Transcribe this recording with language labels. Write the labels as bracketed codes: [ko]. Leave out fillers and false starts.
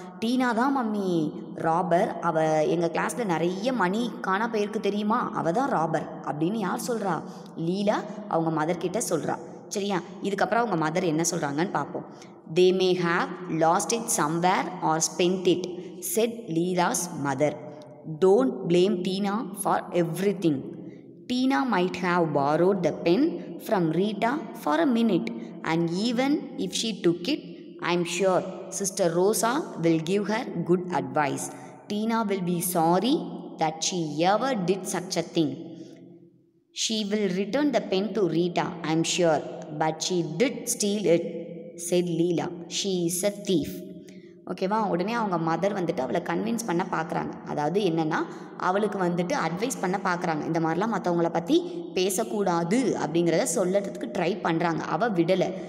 [ta] டீனா தான் மம்மி ராபர், அவள் எங்கள் கிளாஸில் நிறைய மணி காணா போயிருக்கு தெரியுமா, அவள் தான் ராபர் அப்படின்னு யார் சொல்கிறா? லீலா அவங்க மதர்கிட்ட சொல்கிறா, சரியா? இதுக்கப்புறம் அவங்க மதர் என்ன சொல்கிறாங்கன்னு பார்ப்போம். [en] They may have lost it somewhere or spent it, said Leela's mother. Don't blame Tina for everything. Tina might have borrowed the pen from Rita for a minute, and even if she took it, I'm sure Sister Rosa will give her good advice. Tina will be sorry that she ever did such a thing. She will return the pen to Rita, I'm sure, but she did steal it, said Leela. She is a thief. ஓகேவா? [ta] உடனே அவங்க mother வந்துட்டு அவளை convince பண்ண பார்க்குறாங்க. அதாவது என்னென்னா, அவளுக்கு வந்துட்டு அட்வைஸ் பண்ண பார்க்குறாங்க. இந்த மாதிரிலாம் மற்றவங்கள பற்றி பேசக்கூடாது அப்படிங்கிறத சொல்லறதுக்கு ட்ரை பண்ணுறாங்க. அவள் விடலை.